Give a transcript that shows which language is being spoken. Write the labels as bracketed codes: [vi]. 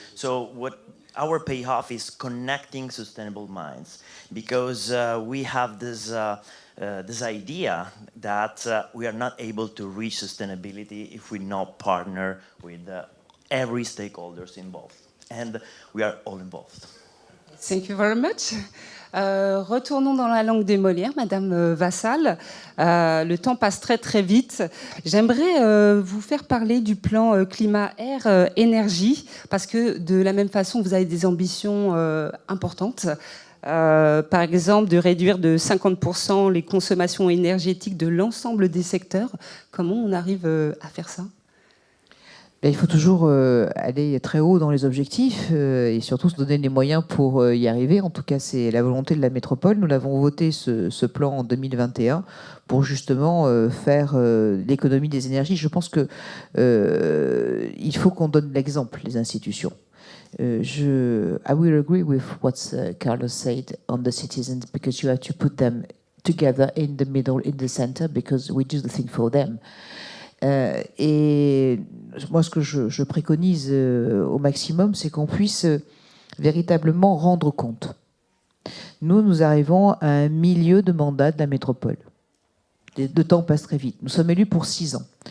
[en] So, what our payoff is connecting sustainable minds because we have this idea that we are not able to reach sustainability if we not partner with every stakeholders involved. And we are all involved. Thank you very much. [fr] Retournons dans la langue des Molières, Madame Vassal. Le temps passe très très vite. J'aimerais vous faire parler du plan climat-air-énergie, parce que de la même façon, vous avez des ambitions importantes. Par exemple, de réduire de 50% les consommations énergétiques de l'ensemble des secteurs. Comment on arrive à faire ça ? Il faut toujours aller très haut dans les objectifs et surtout se donner les moyens pour y arriver. En tout cas, c'est la volonté de la métropole. Nous l'avons voté, ce plan, en 2021 pour justement faire l'économie des énergies. Je pense que il faut qu'on donne l'exemple, les institutions. [en] I will agree with what Carlos said on the citizens because you have to put them together in the middle, in the center, because we do the thing for them. [fr] Et moi, ce que je préconise au maximum, c'est qu'on puisse véritablement rendre compte. Nous arrivons à un milieu de mandat de la métropole. Le temps passe très vite. Nous sommes élus pour 6 ans.